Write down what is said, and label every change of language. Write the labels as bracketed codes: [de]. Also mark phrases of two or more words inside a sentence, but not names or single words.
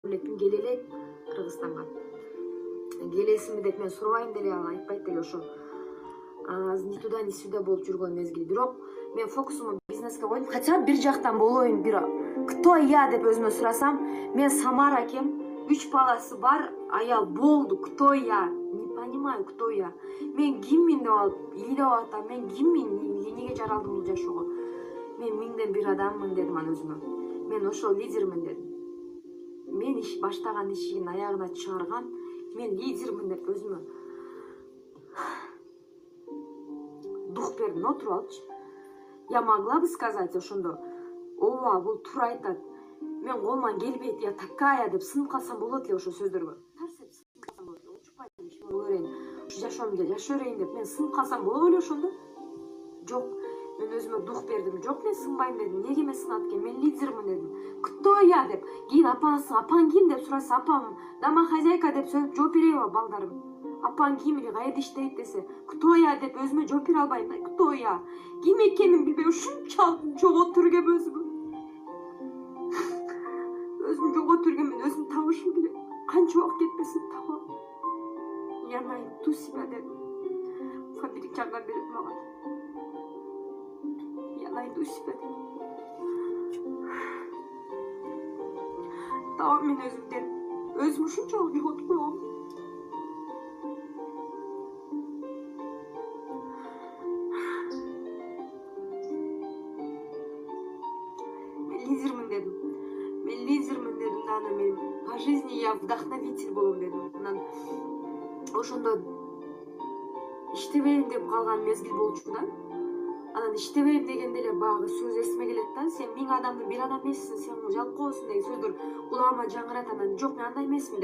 [ky] электин келе элек Кыргызстанга. Келесиңби деп мен сурабайм деле, ал айтпайт деле ошо. [ru] Ни туда ни сюда [ky] болуп жүргөн мезгил. Бирок мен фокусумду бизнеске койдум. Хотя бир жактан болоюн, [ru] кто я [ky] деп өзүмө сурасам, мен Самара экем, 3 баласы бар аял болду. [ru] Кто я? Не понимаю, кто я. [ky] Мен киммин деп алып ийлеп атам. Мен киммин? Эмнеге жаралдым бул жашоого? Мен миңден бир адаммын дедим аны өзүмө. Мен ошол лидермин дедим. Мен иш баштаган ишин аягына чыгарган, мен лидермин деп өзүмө дух бердим. Отуруп алчы. [ru] Я могла бы сказать [ky] ошондо, ооба, бул туура айтат. Мен колуман келбейт, [ru] я такая [ky] деп сынып калсам болот эле ошо сөздөргө. Тарс деп сынып калсам болот эле. Учпай болорейин. Жашоомду жашай берейин деп мен сынып калсам болот эле ошондо. Жок, мен өзүмө дух бердим. Жок, мен сынбайм дедим. Неге мен сынат экен? Мен лидермин дедим. [ru] Кто я деп. [ky] Кийин апаң ким деп сураса, апам домохозяйка деп жооп береби балдарым? Апаң ким или кайда иштейт десе, [ru] кто я [ky] деп өзүмө жооп бере албайм. [ru] Кто я? [ky] Ким экенин билбей ушунчалык жоготуп жүргөм өзүмө. Өзүмү жоготуп жүргөм, мен өзүм табышым келет. Канча убакыт кетпесин табам. [ru] Я найду себя дедим. [ky] Фабрик жардам берет мага. [ru] Я найду себя [ky] дедим. Табам мен өзүмден. Өзүмү ушунчалык жоготуп койгом. Мен лидермин дедим, аны мен [ru] по жизни я вдохновитель [ky] болом дедим. Анан ошондо иштебейм деп калган мезгил болчу да. Анан иштебейм дегенде эле баягы сөз эсиме келет да. Сен 1000 адамдын бир адам эмессиң, сен жалкоосуң деген сөздөр кулагыма жаңырайт. Анан жок, мен андай эмесмин.